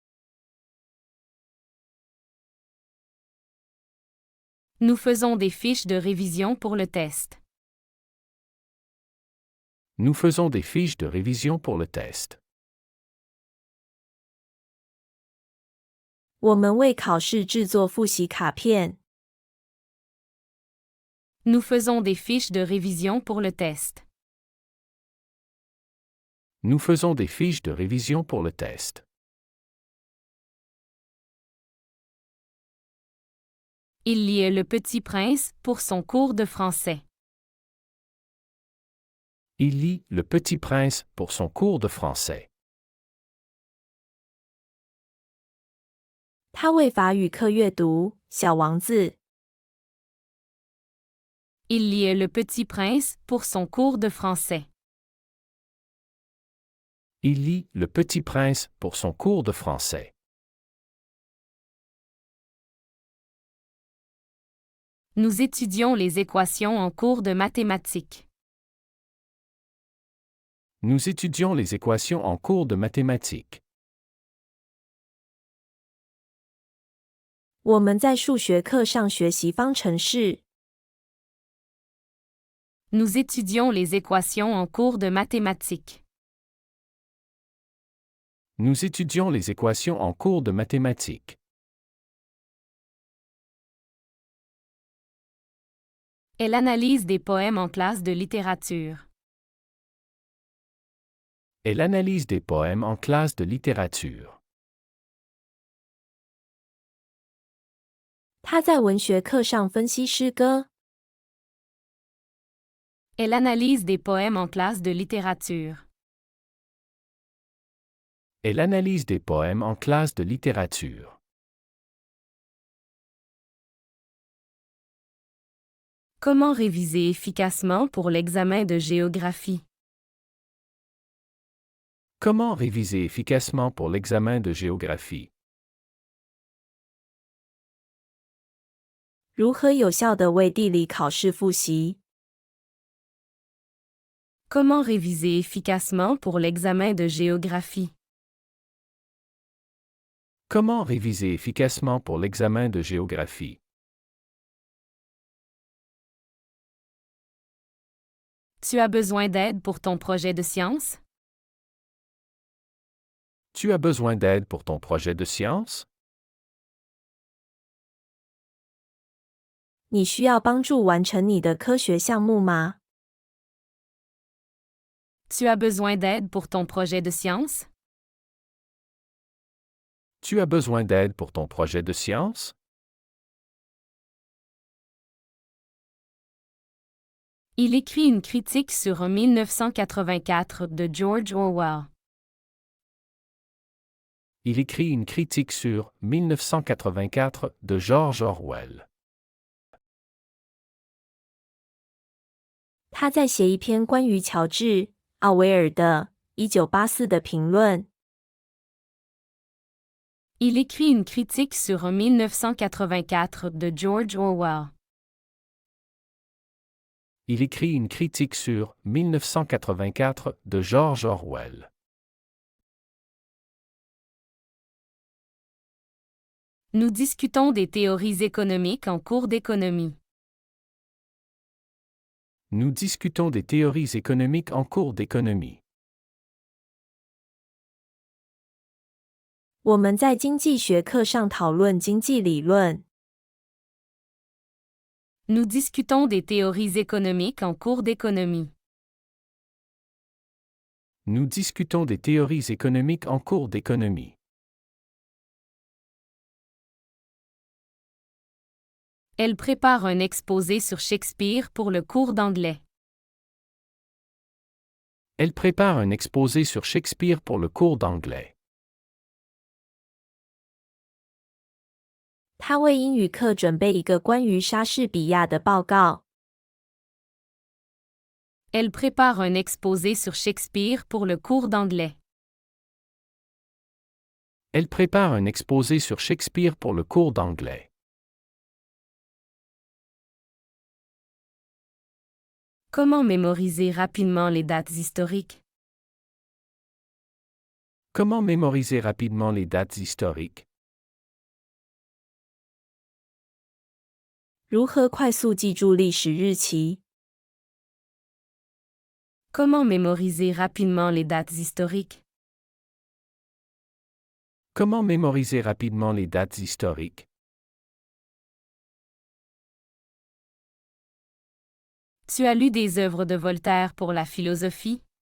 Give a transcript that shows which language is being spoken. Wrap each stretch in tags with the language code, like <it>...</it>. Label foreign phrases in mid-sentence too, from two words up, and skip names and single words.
<fr>Nous faisons des fiches de révision pour le test. Nous faisons des fiches de révision pour le test.</fr> <zh>我们为考试制作复习卡片。</zh> <fr>Nous faisons des fiches de révision pour le test. Nous faisons des fiches de révision pour le test. Il lit Le Petit Prince pour son cours de français. Il lit Le Petit Prince pour son cours de français.</fr> <zh>他为法语课阅读《小王子》。</zh> <fr>Il lit Le Petit Prince pour son cours de français. Il lit Le Petit Prince pour son cours de français. Nous étudions les équations en cours de mathématiques. Nous étudions les équations en cours de mathématiques.</fr> <zh>我们在数学课上学习方程式。</zh> <fr>Nous étudions les équations en cours de mathématiques. Nous étudions les équations en cours de mathématiques. Elle analyse des poèmes en classe de littérature. Elle analyse des poèmes en classe de littérature.</fr> <zh>他在文学课上分析诗歌。</zh> <fr>Elle analyse des poèmes en classe de littérature. Elle analyse des poèmes en classe de littérature. Comment réviser efficacement pour l'examen de géographie? Comment réviser efficacement pour l'examen de géographie?</fr> <zh>如何有效地为地理考试复习？</zh> <fr>Comment réviser efficacement pour l'examen de géographie? Comment réviser efficacement pour l'examen de géographie? Tu as besoin d'aide pour ton projet de science? Tu as besoin d'aide pour ton projet de science?</fr> <zh>你需要帮助完成你的科学项目吗？</zh> <fr>Tu as besoin d'aide pour ton projet de science? Tu as besoin d'aide pour ton projet de science? Il écrit une critique sur 1984 de George Orwell. Il écrit une critique sur 1984 de George Orwell.</fr> <zh>他在写一篇关于乔治·奥威尔的《1984》的评论。</zh> <fr>Il écrit une critique sur 1984 de George Orwell. Il écrit une critique sur 1984 de George Orwell. Nous discutons des théories économiques en cours d'économie. Nous discutons des théories économiques en cours d'économie.</fr> <zh>我们在经济学课上讨论经济理论。</zh> <fr>Nous discutons des théories économiques en cours d'économie. Nous discutons des théories économiques en cours d'économie. Elle prépare un exposé sur Shakespeare pour le cours d'anglais. Elle prépare un exposé sur Shakespeare pour le cours d'anglais.</fr> <zh>他为英语课准备一个关于莎士比亚的报告。</zh> <fr>Elle prépare un exposé sur Shakespeare pour le cours d'anglais. Elle prépare un exposé sur Shakespeare pour le cours d'anglais. Comment mémoriser rapidement les dates historiques? Comment mémoriser rapidement les dates historiques?</fr> <zh>如何快速记住历史日期？</zh> <fr>Comment mémoriser rapidement les dates historiques? Comment mémoriser rapidement les dates historiques? Tu as lu des œuvres de Voltaire pour la philosophie?</fr>